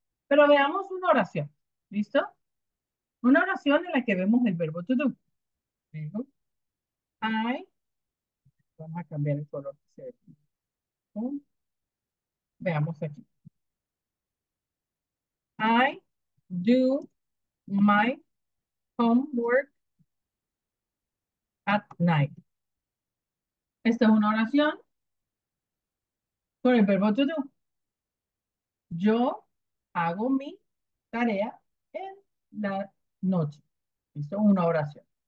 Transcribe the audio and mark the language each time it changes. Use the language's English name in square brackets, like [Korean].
[Spanish] Pero veamos una oración. ¿Listo? Una oración en la que vemos el verbo to do. Digo, I, vamos a cambiar el color que se ve aquí. Veamos aquí. [English] I do my homework at night. [Spanish] Esta es una oración con el verbo to do. Yo hago mi tarea en la noche. Esto es una oración.